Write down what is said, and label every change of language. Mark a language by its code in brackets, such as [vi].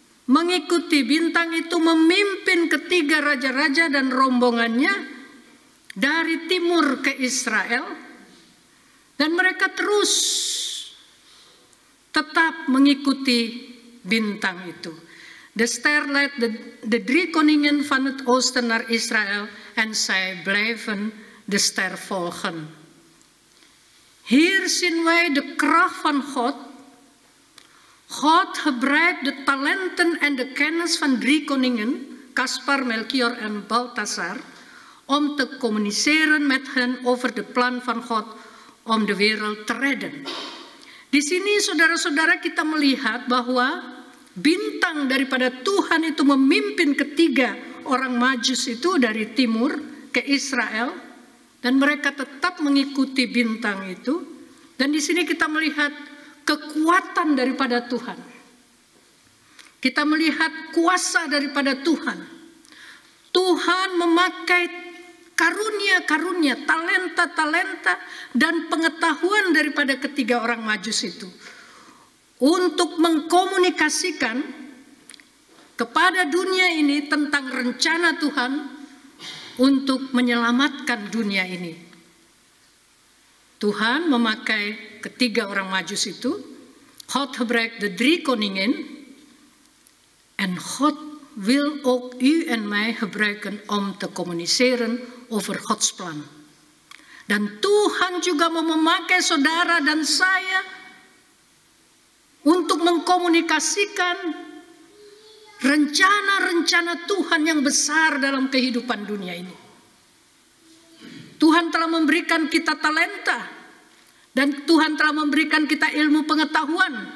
[id] mengikuti bintang itu memimpin ketiga raja-raja dan rombongannya dari timur ke Israel, dan mereka terus tetap mengikuti bintang itu. [nl] De ster leidt de 3 koningen van het oosten naar Israël en zij blijven de ster volgen. Hier zien wij de kracht van God. God gebruikt de talenten en de kennis van 3 koningen, Caspar, Melchior en Balthasar, om te communiceren met hen over de plan van God om de wereld te redden. [id] Di sini saudara-saudara kita melihat bahwa bintang daripada Tuhan itu memimpin ketiga orang Majus itu dari timur ke Israel, dan mereka tetap mengikuti bintang itu. Dan di sini kita melihat kekuatan daripada Tuhan. Kita melihat kuasa daripada Tuhan. Tuhan memakai karunia-karunia, talenta-talenta dan pengetahuan daripada ketiga orang Majus itu untuk mengkomunikasikan kepada dunia ini tentang rencana Tuhan untuk menyelamatkan dunia ini. Tuhan memakai ketiga orang Majus itu. [nl] God gebruikt de 3 koningen. En God wil ook u en mij gebruiken om te communiceren over Gods plan. [id] Dan Tuhan juga mau memakai saudara dan saya untuk mengkomunikasikan rencana-rencana Tuhan yang besar dalam kehidupan dunia ini. Tuhan telah memberikan kita talenta, dan Tuhan telah memberikan kita ilmu pengetahuan.